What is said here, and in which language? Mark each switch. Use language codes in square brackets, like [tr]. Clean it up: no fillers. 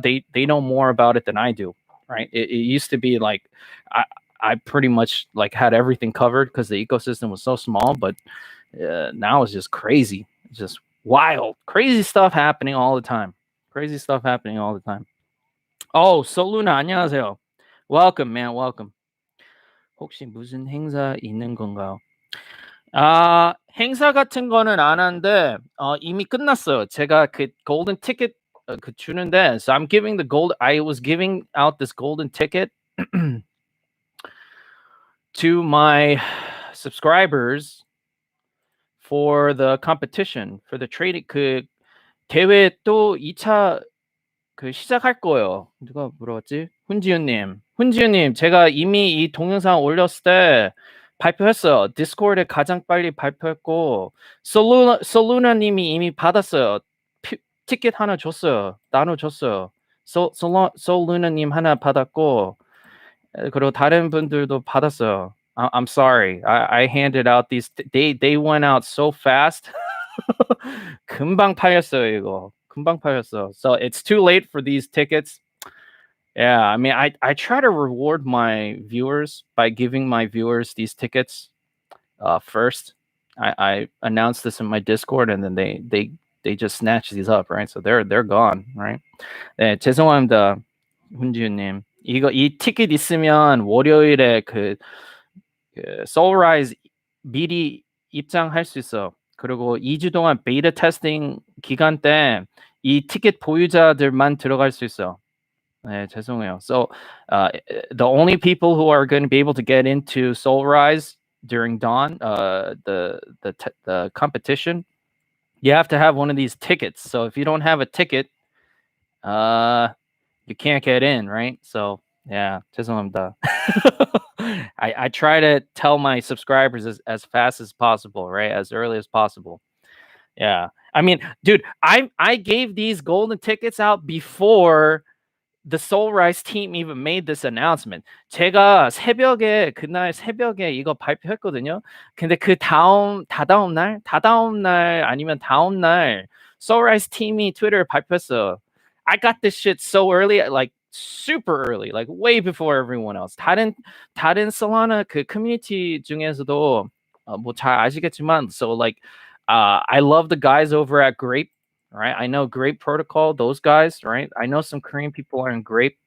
[en] They know more about it than I do, right? It used to be like I pretty much like had everything covered because the ecosystem was so small, but now it's just crazy. It's just wild, crazy stuff happening all the time. Crazy stuff happening all the time. [ko] Oh, Soluna, 안녕하세요. [en] Welcome, man. Welcome. [ko] 혹시 무슨 행사 있는 건가요? 행사 같은 거는 안 하는데 이미 끝났어요. 제가 그 golden ticket 그 주는데, [en] so I'm giving the gold. I was giving out this golden ticket to my subscribers for the competition, for the trading. [ko] 그 대회 또 2차 그 시작할 거예요. 누가 물어봤지? 훈지윤님, 제가 이미 이 동영상 올렸을 때 발표했어요. 디스코드에 가장 빨리 발표했고, 솔루나님이 이미 받았어요. 티켓 하나 줬어요. 나눠줬어요. 솔루나님 하나 받았고, 그리고 다른 분들도 받았어요. [en] I'm sorry. I handed out these. They went out so fast. [ko] 금방 팔렸어요, 이거. 금방 팔렸어. [en] So it's too late for these tickets. Yeah, I mean, I try to reward my viewers by giving my viewers these tickets first. I announced this in my Discord, and then they just snatch these up, right? So they're gone, right? [ko] 네, 죄송합니다, 훈지윤님. 이 티켓 있으면 월요일에 그 Soulrise 미리 입장할 수 있어. 그리고 2주 동안 베이타 테스팅 기간 때 이 티켓 보유자들만 들어갈 수 있어. 네, 죄송해요. [en] So the only people who are going to be able to get into Soulrise during dawn, the competition, you have to have one of these tickets. So if you don't have a ticket, you can't get in, right? So yeah, [ko] 죄송합니다. [en] I try to tell my subscribers as fast as possible, right? As early as possible. Yeah. I mean, dude, I gave these golden tickets out before the Soulrise team even made this announcement. [ko] 제가 그날 새벽에 이거 발표했거든요. 근데 다다음 날 아니면 다음 날 Soulrise 팀이 트위터에 발표했어요. [en] I got this shit so early, like super early, like way before everyone else. [ko] 다른 Solana 그 커뮤니티 중에서도 뭐 잘 아시겠지만, [en] so like I love the guys over at Grape, right? I know Grape Protocol, those guys, right? I know some Korean people are in Grape.